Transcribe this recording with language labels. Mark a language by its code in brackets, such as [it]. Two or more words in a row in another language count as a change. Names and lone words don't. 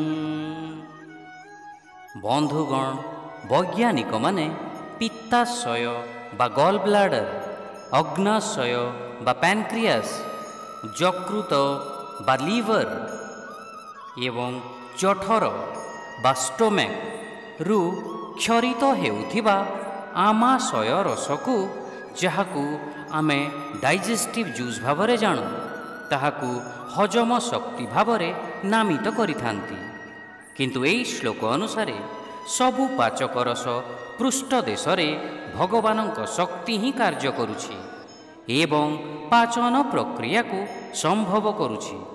[or] ବନ୍ଧୁଗଣ, ବୈଜ୍ଞାନିକ ମାନେ ପିତ୍ତାଶୟ ବା [en] gall bladder, [or] ଅଗ୍ନାଶୟ ବା ପ୍ୟାନକ୍ରିଆସ, ଯକୃତ ବା ଲିଭର ଏବଂ ଜଠର ବା ଷ୍ଟୋମାକ୍ ରୁ କ୍ଷରିତ ହେଉଥିବା ଆମାଶୟ ରସକୁ ଯାହାକୁ ଆମେ [en] digestive juice [or] ଭାବରେ ଜାଣୁ, ତାହାକୁ ହଜମ ଶକ୍ତି ଭାବରେ ନାମିତ କରିଥାନ୍ତି। କିନ୍ତୁ ଏହି ଶ୍ଲୋକ ଅନୁସାରେ ସବୁ ପାଚକ ରସ ପୃଷ୍ଠ ଦେଶରେ ଭଗବାନଙ୍କ ଶକ୍ତି ହିଁ କାର୍ଯ୍ୟ କରୁଛି ଏବଂ ପାଚନ ପ୍ରକ୍ରିୟାକୁ ସମ୍ଭବ କରୁଛି।